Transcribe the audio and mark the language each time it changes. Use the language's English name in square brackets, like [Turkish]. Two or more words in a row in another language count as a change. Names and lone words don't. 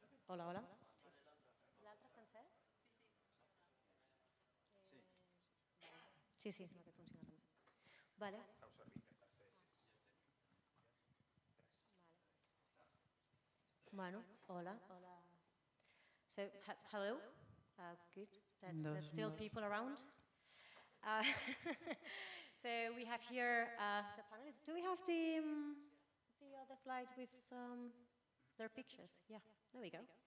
[Catalan] Hola, hola. L'altre és francès? Sí, sí, sembla que funciona també. Vale. Bueno, hola. [English] So, hello. Good. There's still people around. So we have here the panelists. Do we have the other slide with their pictures? Yeah, there we go.